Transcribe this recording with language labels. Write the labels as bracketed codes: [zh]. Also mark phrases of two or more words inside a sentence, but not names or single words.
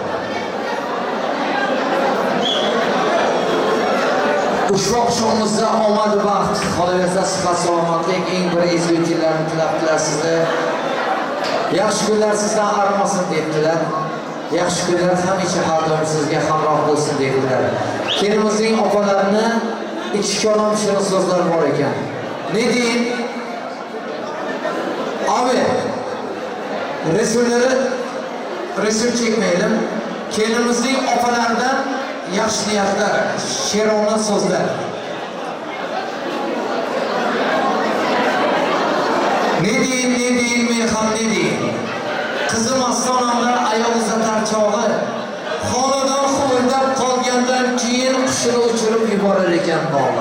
[uz] Ushbu oqshomimizda omad baxt, qolaversa sihat salomatlik, eng bir ezgu kunlarni tilab sizni. Yaxshi kunlar sizdan arimasin debdilar. Yaxshi kunlar hamisha har doim sizga hamroh bo'lsin debdilar. Kelimizning opalarini ikki kalom shirin so'zlar bor ekan. [tr] Ne deyin? Abi, resim çekmeyelim. [uz] Kelimizning opalaridan yaxshi niyatlar, she'rona so'zlar. [tr] Ne deyin, [uz] men ham [tr] ne deyin. [uz] Qizim ostonamda ayol uzatar chog'i, xonadon huvillab qolgandan keyin qushini uchirib yuborar ekan bog'lar.